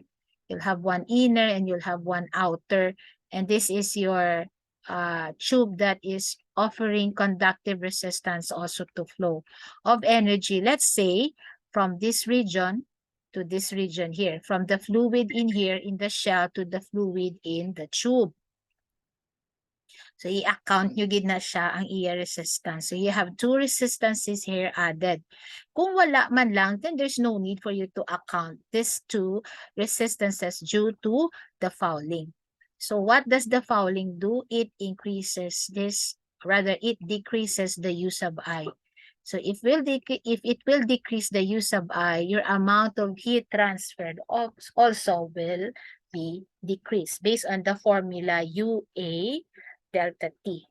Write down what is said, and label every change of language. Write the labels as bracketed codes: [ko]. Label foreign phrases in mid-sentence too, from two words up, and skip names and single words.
[en] You'll have one inner and you'll have one outer, and this is your tube that is offering conductive resistance also to flow of energy. Let's say from this region to this region here, from the fluid in here in the shell to the fluid in the tube. [hil] So, i-account nyo gid na siya ang iya resistance. [en] So, you have two resistances here added. [hil] Kung wala man lang, [en] then there's no need for you to account these two resistances due to the fouling. So, what does the fouling do? It increases this, rather it decreases the U sub I. So, if it will decrease the U sub I, your amount of heat transferred also will be decreased based on the formula UA delta T.